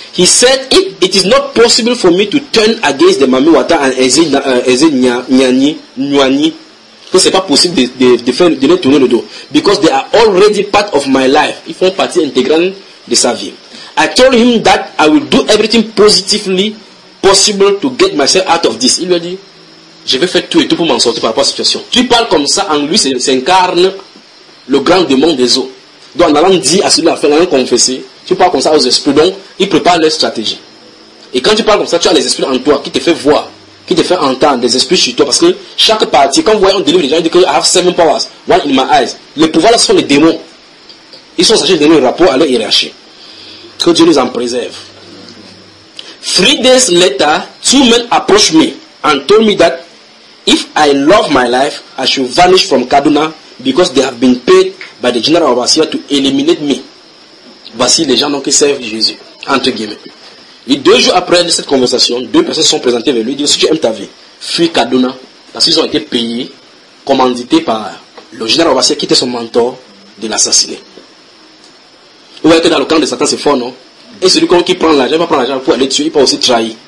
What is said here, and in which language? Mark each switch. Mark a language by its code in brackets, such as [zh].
[en] He said, it is not possible for me to turn against the Mami Wata and Eze Nyani. [fr] Ce n'est pas possible de les tourner le dos. [en] Because they are already part of my life. [fr] Ils font partie intégrale de sa vie. [en] I told him that I will do everything positively possible to get myself out of this. [fr] Il lui a dit, je vais faire tout et tout pour m'en sortir par rapport à la situation. Tu parles comme ça, en lui s'incarne le grand démon des eaux. Donc, en allant dire à celui-là, en allant confesser, tu parles comme ça aux esprits. Donc, ils préparent leur stratégie. Et quand tu parles comme ça, tu as les esprits en toi qui te fait voir, qui te fait entendre, des esprits sur toi. Parce que chaque partie, quand vous voyez, on délivre les gens, ils disent que [en] I have seven powers, one in my eyes. [fr] Les pouvoirs, là, ce sont les démons. Ils sont sachés de donner un rapport à leur hiérarchie. Que Dieu nous en préserve. [en] 3 days later, two men approached me and told me that if I love my life, I should vanish from Kaduna because they have been paid by the general of Assyria to eliminate me. [fr] Voici les gens donc qui servent Jésus, entre guillemets. Et 2 jours après cette conversation, 2 personnes sont présentées vers lui et disent, si tu aimes ta vie, fuis Kaduna, parce qu'ils ont été payés, commandités par le général of Assyria qui était son mentor, de l'assassiner. Vous voyez que dans le camp de Satan, c'est fort, non? Et celui qui prend l'argent, il va prendre l'argent pour aller tuer, il peut aussi trahir.